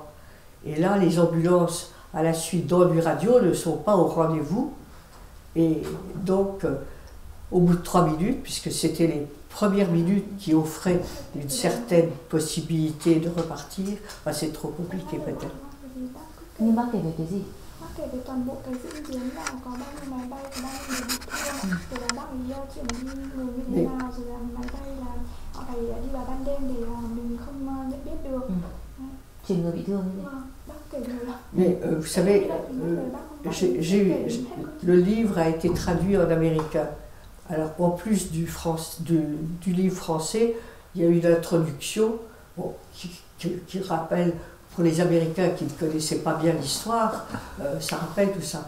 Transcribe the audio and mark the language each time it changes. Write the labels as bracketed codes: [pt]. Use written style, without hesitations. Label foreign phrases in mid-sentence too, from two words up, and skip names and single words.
[fr] Et là, les ambulances, à la suite d'Ennui Radio, ne sont pas au rendez-vous. Et donc, au bout de 3 minutes, puisque c'était les premières minutes qui offraient une certaine possibilité de repartir, c'est trop compliqué peut-être. [vi] Nhưng bác kể về cái gì? Bác kể về toàn bộ cái diễn biến là có bao nhiêu máy bay, có bao nhiêu người bị thương, rồi là bác ấy chuyển đi người như thế nào, rồi là máy bay là họ phải đi vào ban đêm để mình không nhận biết được. Chuyển người bị thương như thế. Bác kể nhiều lắm. [fr] Mais vous savez, le livre a été traduit en américain. Alors en plus du livre français, il y a une introduction qui rappelle, pour les Américains qui ne connaissaient pas bien l'histoire, ça rappelle tout ça.